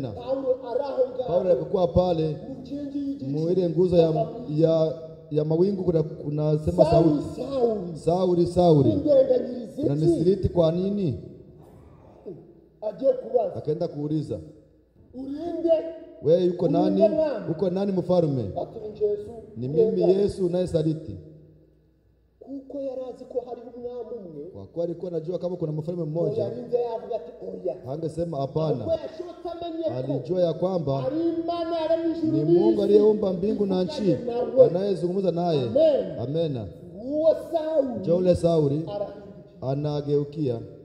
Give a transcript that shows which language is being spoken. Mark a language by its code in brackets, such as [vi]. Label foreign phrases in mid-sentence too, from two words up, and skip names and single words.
[sw] Paulo alikuwa pale mwile nguzo ya mawingu, kuna sema sauti Sauli unanisiriti kwa nini? Akaenda kuuliza, wewe yuko nani? Uko nani mfalme? Ni mimi Yesu unayesaliti. [rn] Kuko yarazi ko hari umwami umwe. [sw] Kwa kuwa alikuwa anajua kama kuna mfalme mmoja. Hangesema hapana. Alijua ya kwamba ni Mungu aliyeumba mbingu na nchi anayezungumza naye. Amen. Jole Sauli anageukia.